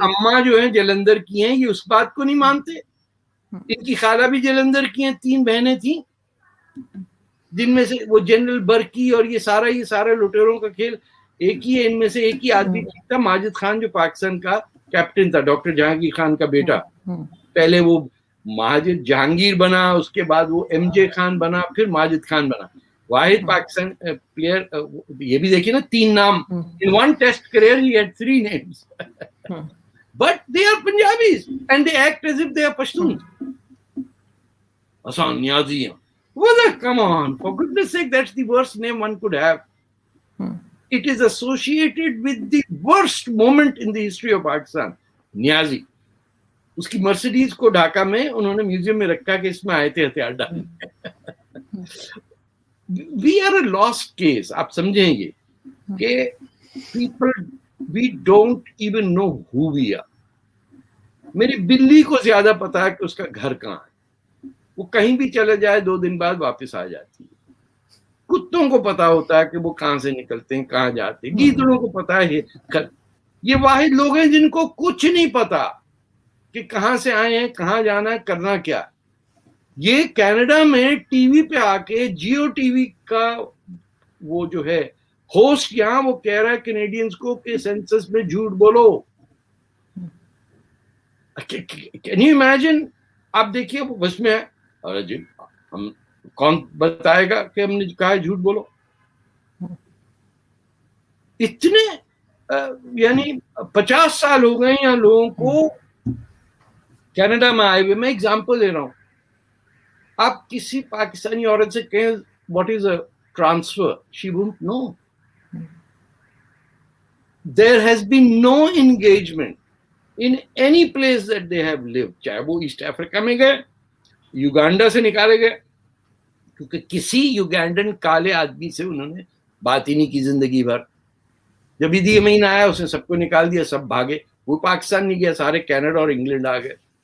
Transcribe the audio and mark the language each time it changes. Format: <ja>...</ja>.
<ur>اماں جو ہیں جلندھر کی ہیں, یہ اس بات کو نہیں مانتے. ان کی خالہ بھی جلندھر کی ہیں, 3 بہنیں تھیں, جن میں سے وہ جنرل برکی اور یہ سارا لٹیروں کا کھیل ایک ہی ہے. ان میں سے ایک ہی آدمی تھا, ماجد خان, جو پاکستان کا کیپٹن تھا, ڈاکٹر جہانگیر خان کا بیٹا. پہلے وہ ماجد جہانگیر بنا, اس کے بعد وہ ایم جے خان بنا, پھر ماجد خان بنا. واحد پاکستان پلیئر. یہ بھی دیکھیے نا, 3 نام.</ur> <en>In one test career he had 3 names. But they are Punjabis and they act as if they are Pashtuns. Hasan Niazi. Come on, for goodness sake, that's the worst name one could have. It is associated with the worst moment in the history of Pakistan. Niazi.</en> <ur>اس کی Mercedes کو ڈھاکہ میں انہوں نے museum میں رکھا کہ اس میں آئے تھے ہتھیار ڈالنے.</ur> <en>We are a lost case.</en> <ur>آپ سمجھیں گے کہ</ur> <en>people, we don't even know who we are.</en> <ur>میری بلی کو زیادہ پتا ہے کہ اس کا گھر کہاں ہے. وہ کہیں بھی چلے جائے 2 دن بعد واپس آ جاتی ہے. کتوں کو پتا ہوتا ہے کہ وہ کہاں سے نکلتے ہیں, کہاں جاتے ہیں. گیدڑوں کو پتا ہے. یہ واحد لوگ ہیں جن کو کچھ نہیں پتا کہ کہاں سے آئے ہیں, کہاں جانا ہے, کرنا کیا. یہ کینیڈا میں ٹی وی پہ آ کے جیو ٹی وی کا وہ جو ہے ہوسٹ, یہاں وہ کہہ رہا ہے کینیڈینز کو کہ سینسس میں جھوٹ بولو.</ur> <en>Can you imagine?</en> <ur>آپ دیکھیے وہ بس میں ہے, جی ہم کون بتائے گا کہ ہم نے کہا ہے جھوٹ بولو. اتنے یعنی 50 سال ہو گئے یہاں لوگوں کو کینیڈا میں آئے ہوئے. میں ایگزامپل دے رہا ہوں. آپ کسی پاکستانی عورت سے کہیں</ur> <en>What is a transfer, she won't know. There has been no engagement in any place that they have lived.</en> <ur>چاہے وہ ایسٹ افریقہ میں گئے, یوگانڈا سے نکالے گئے, کیونکہ کسی یوگینڈن کالے آدمی سے انہوں نے بات ہی نہیں کی زندگی بھر. جب عیدی امین آیا اس نے سب کو نکال دیا, سب بھاگے. وہ پاکستان نہیں گیا, سارے کینیڈا اور انگلینڈ آ گئے.</ur>